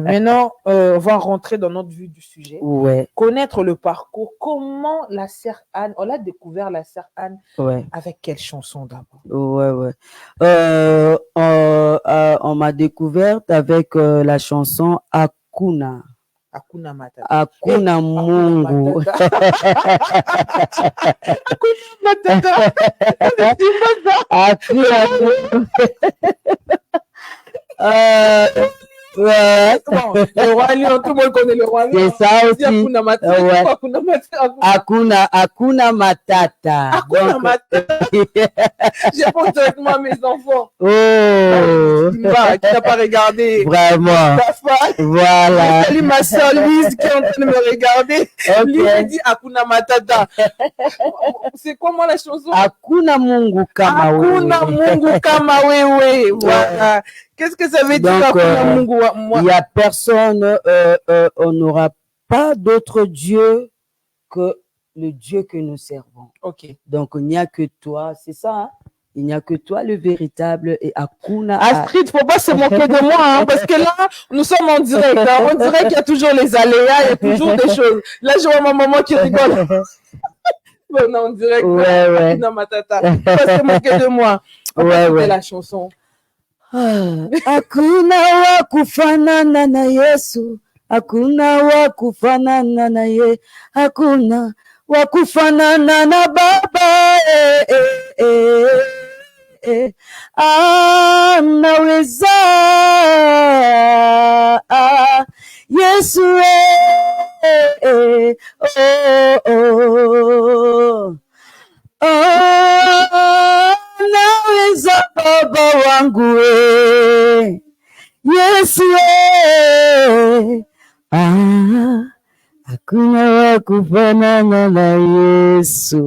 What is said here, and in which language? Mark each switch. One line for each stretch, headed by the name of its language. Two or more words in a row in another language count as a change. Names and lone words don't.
French: Maintenant, on va rentrer dans notre vue du sujet. Ouais. Connaître le parcours. Comment la sœur Anne, on a découvert la sœur Anne avec quelle chanson d'abord? Ouais. On m'a découverte avec la chanson Hakuna.
Swahili: Hakuna Matata. Hakuna Mungu. Hakuna Matata. Hakuna Mungu.
French: Ouais. Bon, le roi lion, tout le monde connaît le roi lion. C'est ça aussi.
Swahili: Hakuna Matata. Ouais. Hakuna Matata. Hakuna Matata. Hakuna Matata.
French: J'ai porté avec moi mes enfants. Oh. Tu n'as pas regardé. Vraiment. Ta femme. Voilà. Salut ma soeur Lise qui est en train de me regarder. Lise dit Hakuna Matata. C'est quoi moi la chanson?
Swahili: Hakuna Mungu kama wewe. Hakuna Mungu kama wewe.
French: Voilà. Qu'est-ce que ça veut dire? Il n'y a personne, on n'aura pas d'autre Dieu que le Dieu que nous servons. Ok. Donc, il n'y a que toi, c'est ça, hein? Il n'y a que toi le véritable et Hakuna. Astrid, faut pas se moquer de moi, hein, parce que là, nous sommes en direct. Hein, on dirait qu'il y a toujours les aléas, il y a toujours des choses. Là, je vois ma maman qui rigole. On est en direct. Ouais. Non, ma tata. Faut pas se moquer de moi. On va écouter la chanson.
Swahili: Hakuna wa kufanana na Yesu, hakuna wa kufanana na ye, hakuna wa kufanana na Baba. Anaweza Yesu naweza Baba wangu Yesu hakuna wa kufanana na Yesu.